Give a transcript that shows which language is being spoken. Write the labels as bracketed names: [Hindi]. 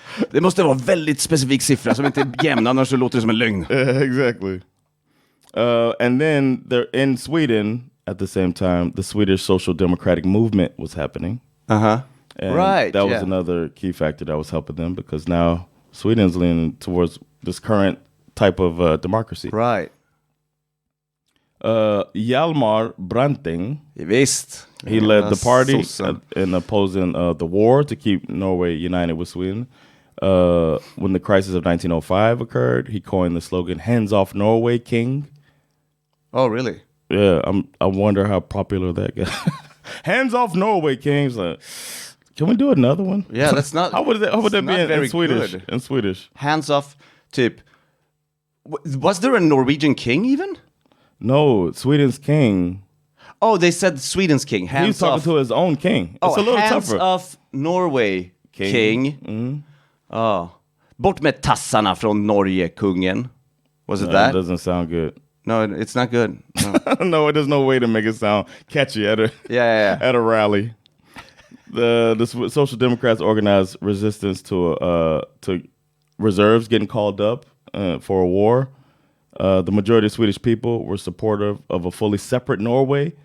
[Swedish] Det måste vara väldigt specifik siffra som inte är jämn, annars så låter det som en lögn. [English] Exactly. And then in Sweden, at the same time, the Swedish Social Democratic Movement was happening. And that was another key factor that was helping them, because now Sweden's leaning towards this current type of democracy. Right. Hjalmar Branting, [Swedish] Visst. [English] He led the party in opposing the war to keep Norway united with Sweden. When the crisis of 1905 occurred, he coined the slogan "Hands off Norway, King." Oh, really? Yeah, I wonder how popular that got. Hands off Norway, King. Like, can we do another one? Yeah, that's not. How would that be in Swedish? Good. In Swedish, hands off. Typ. Was there a Norwegian king even? No, Sweden's king. Oh, they said Sweden's king. He was talking to his own king. It's a little hands tougher. off Norway king. [Swedish] Bort med tassarna från Norge, kungen. [English] Was it that? It doesn't sound good. No, it's not good. No. No, there's no way to make it sound catchy at a at a rally. The Social Democrats organized resistance to reserves getting called up for a war. The majority of Swedish people were supportive of a fully separate Norway.